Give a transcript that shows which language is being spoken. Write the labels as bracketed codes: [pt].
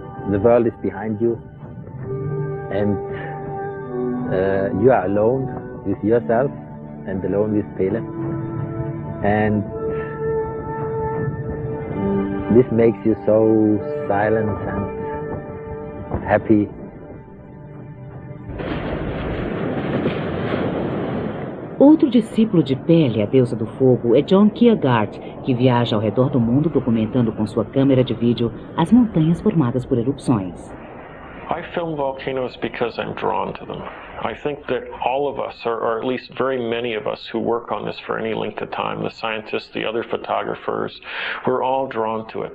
[en] The world is behind you, and you are alone with yourself and alone with Pele. And this makes you so silent and happy. [pt] Outro discípulo de Pele, a deusa do fogo, é John Kierkegaard, que viaja ao redor do mundo documentando com sua câmera de vídeo as montanhas formadas por erupções. [en] I film volcanoes because I'm drawn to them. I think that all of us, or at least very many of us who work on this for any length of time, the scientists, the other photographers, we're all drawn to it.